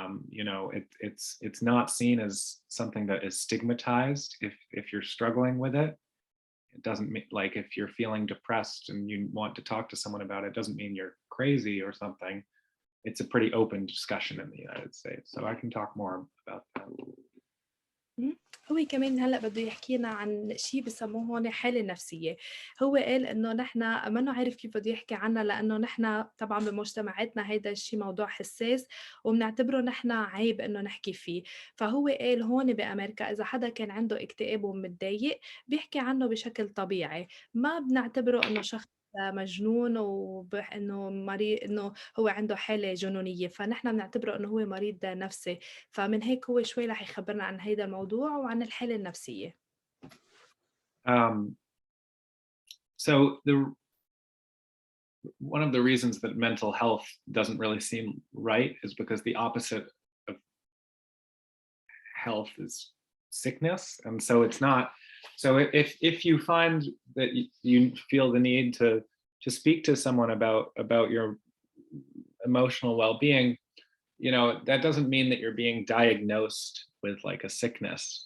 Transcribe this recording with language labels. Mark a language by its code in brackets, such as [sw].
[en] It's not seen as something that is stigmatized if you're struggling with it. It doesn't mean, like, if you're feeling depressed and you want to talk to someone about it, doesn't mean you're crazy or something. It's a pretty open discussion in the United States. So I can talk more about that. [ar] هو كمان هلأ بده يحكينا عن شيء بسموه هون حالة نفسية. هو قال إنه نحن ما عارف كيف بده يحكي عنها لأنه نحن طبعا بمجتمعاتنا هيدا الشيء موضوع حساس وبنعتبره نحن عيب إنه نحكي فيه، فهو قال هون بأمريكا إذا حدا كان عنده اكتئاب ومتضايق بيحكي عنه بشكل طبيعي، ما بنعتبره إنه شخص مجنون إنه مريض، إنه هو عنده حالة جنونية، فنحن بنعتبره إنه هو مريض نفسي، فمن هيك هو شوي رح يخبرنا عن هيدا الموضوع وعن الحالة النفسية. [en] So one of the reasons that mental health doesn't really seem right is because the opposite of health is sickness, and so it's not. So if you find that you feel the need to speak to someone about your emotional well-being, that doesn't mean that you're being diagnosed with like a sickness.